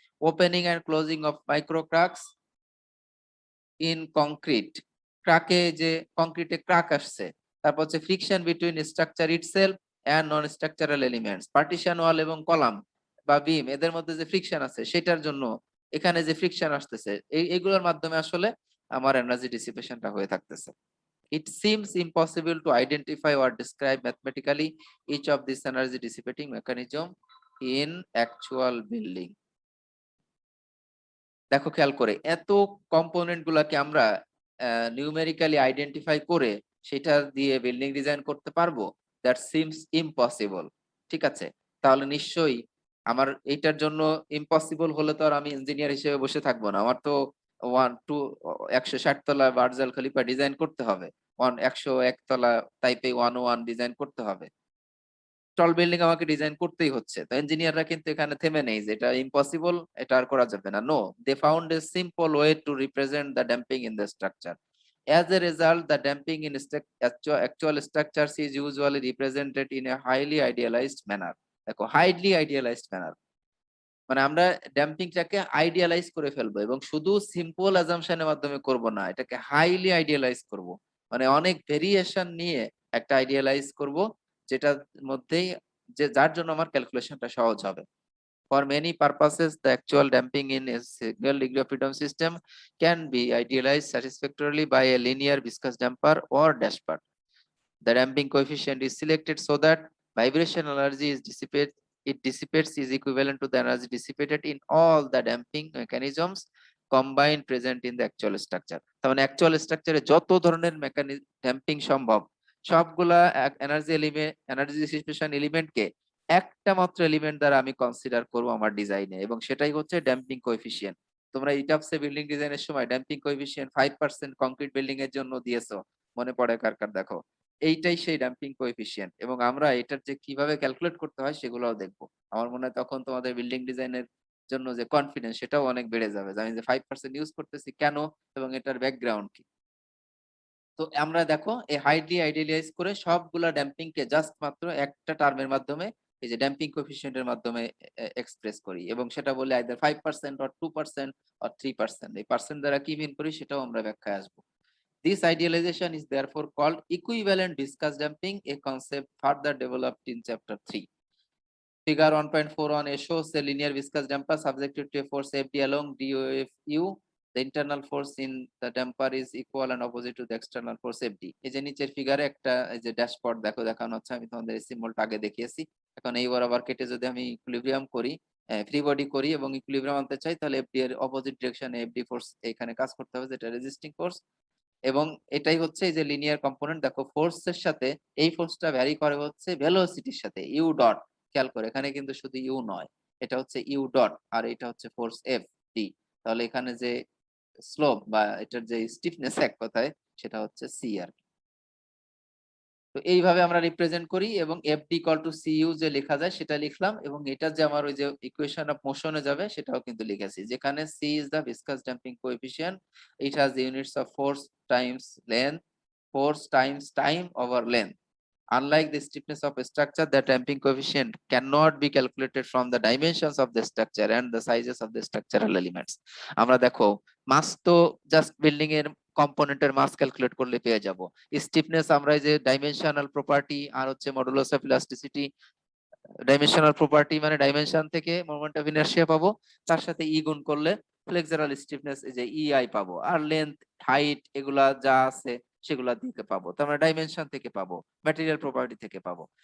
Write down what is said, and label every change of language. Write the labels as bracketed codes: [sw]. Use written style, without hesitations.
[bn] Opening and closing of micro cracks in concrete, ক্র্যাকে যে কংক্রিটে crack আসছে, তারপর হচ্ছে friction between structure itself and non structural elements, partition ওয়াল এবং column বা বিম এদের মধ্যে যে ফ্রিকশন আছে সেটার জন্য এখানে যে ফ্রিকশন আসতেছে, এইগুলোর মাধ্যমে আসলে আমার এনার্জি ডিসিপেশনটা হয়ে থাকতেছে। [en] It seems impossible to identify or describe mathematically each of these energy dissipating mechanism in actual building. [bn] দেখো খেয়াল করে এত কম্পোনেন্ট গুলাকে আমরা নিউমেরিক্যালি আইডেন্টিফাই করে সেটা দিয়ে বিল্ডিং ডিজাইন করতে পারবো? [en] that seems impossible, [bn] ঠিক আছে। তাহলে নিশ্চয়ই আমার এইটার জন্য ইম্পসিবল হলে তো আর আমি ইঞ্জিনিয়ার হিসেবে বসে থাকবো না, আমার তো 160 তলা বার্জাল খলিফা ডিজাইন করতে হবে, 101 তলা তাইপে 101 ডিজাইন করতে হবে, টল বিল্ডিং আমাকে ডিজাইন করতেই হচ্ছে। তো ইঞ্জিনিয়াররা কিন্তু এখানে থেমে নেই যে এটা ইম্পসিবল, এটা আর করা যাবে না। [en] No, they found a simple way to represent the damping in the structure. As a result, the damping in actual structures is usually represented in a highly idealized manner. [bn] দেখো [en] highly idealized manner [bn] মানে আমরা ড্যাম্পিংটাকে idealise করে ফেলবো, এবং শুধু simple অ্যাজাম্পশনের মাধ্যমে করব না, এটাকে হাইলি আইডিয়ালাইজ করব, মানে অনেক ভেরিয়েশন নিয়ে একটা আইডিয়ালাইজ করব, যেটার মধ্যেই যে যার জন্য আমার ক্যালকুলেশনটা সহজ হবে। [en] For many purposes, the actual damping in a single degree of freedom system can be idealized satisfactorily by a linear viscous damper or dashpot. The damping coefficient is selected so that vibration energy is dissipates is equivalent to the energy dissipated in all the damping mechanisms combined present in the actual structure. [bn] তার মানে actual স্ট্রাকচারে যত ধরনের damping সম্ভব সবগুলা energy dissipation এলিমেন্টকে একটা মাত্র element দ্বারা আমি কনসিডার করব আমার ডিজাইনে, এবং সেটাই হচ্ছে ড্যাম্পিং কোএফিসিয়েন্ট। তোমরা ইটাপসে বিল্ডিং ডিজাইনের সময় ড্যাম্পিং কোএফিসিয়েন্ট 5% কংক্রিট বিল্ডিং এর জন্য দিয়েছো, মনে পড়ে কার কার? দেখো এইটাই সেই ড্যাম্পিং কোএফিসিয়েন্ট, এবং আমরা এটার যে কিভাবে ক্যালকুলেট করতে হয় সেগুলোও দেখবো। আমার মনে হয় তখন তোমাদের বিল্ডিং ডিজাইনের জন্য যে কনফিডেন্স সেটাও অনেক বেড়ে যাবে, যে আমি যে 5% ইউজ করতেছি কেন এবং এটার ব্যাকগ্রাউন্ড কি। তো আমরা দেখো এই হাইডলি আইডিয়ালাইজ করে সবগুলা ড্যাম্পিং কে জাস্ট মাত্র একটা টার্মের মাধ্যমে এই যে ড্যাম্পিং কোএফিসিয়েন্টের মাধ্যমে এক্সপ্রেস করি এবং সেটা বলি আইদার 5% অর 2% অর 3%। এই পার্সেন্ট দ্বারা কি মিন করি সেটাও আমরা ব্যাখ্যায় আসবো। [en] This idealization is therefore called equivalent viscous damping, a concept further developed in chapter 3. Figure 1.41 shows a linear viscous damper subjected to a force Fd along DOFU. The internal force in the damper is equal and opposite to the external force Fd. [bn] এই যে নিচের ফিগারে একটা এই যে dashpot দেখানো হচ্ছে, আমি তোমাদের এই সিম্বলটা আগে দেখিয়েছি। এখন এই বরাবর কেটে যদি আমি ইকুইলিব্রিয়াম করি, ফ্রি বডি করি এবং ইকুইলিব্রিয়াম আনতে চাই, তাহলে এফডি এর অপোজিট ডিরেকশনে এফডি ফোর্স এখানে কাজ করতে হবে, যেটা রেজিস্টিং ফোর্স। এবং এটাই হচ্ছে এই যে লিনিয়ার কম্পোনেন্ট। দেখো ফোর্সের সাথে এই ফোর্সটা ভ্যারি করে হচ্ছে ভেলোসিটির সাথে, ইউ ডট। খেয়াল করে এখানে কিন্তু শুধু ইউ নয়, এটা হচ্ছে ইউ ডট আর এটা হচ্ছে ফোর্স এফ ডি। তাহলে এখানে যে স্লোপ বা এটার যে স্টিফনেস এক কথায় সেটা হচ্ছে সি আর কি। তো এইভাবে আমরা রিপ্রেজেন্ট করি এবং এফডি ইকুয়াল টু সিইউ যে লেখা যায় সেটা লিখলাম, এবং এটা যে আমার ওই যে ইকুয়েশন অফ মোশনে যাবে সেটাও কিন্তু লিখেছি, যেখানে C is the viscous damping coefficient, it has [en] the units of force times length, force times time over length. Unlike the stiffness of a structure, the damping coefficient cannot be calculated from the dimensions of the structure and the sizes of the structural elements. [bn] আমরা দেখো মাস তো just building এর কম্পোনেন্টের মাস calculate করলে পেয়ে যাব। Stiffness আমরা এই যে ডাইমেনশনাল প্রপার্টি আর হচ্ছে modulus of elasticity, dimensional property মানে ডাইমেনশন থেকে মোমেন্ট অফ ইনার্শিয়া পাবো, তার সাথে ই গুণ করলে ফ্লেক্সারাল স্টিফনেস এই যে ইআই পাবো, আর লেন্থ হাইট এগুলা যা আছে সেগুলা থেকে পাবো, তার মানে ডাইমেনশন থেকে পাবো, ম্যাটেরিয়াল প্রপার্টি থেকে পাবো।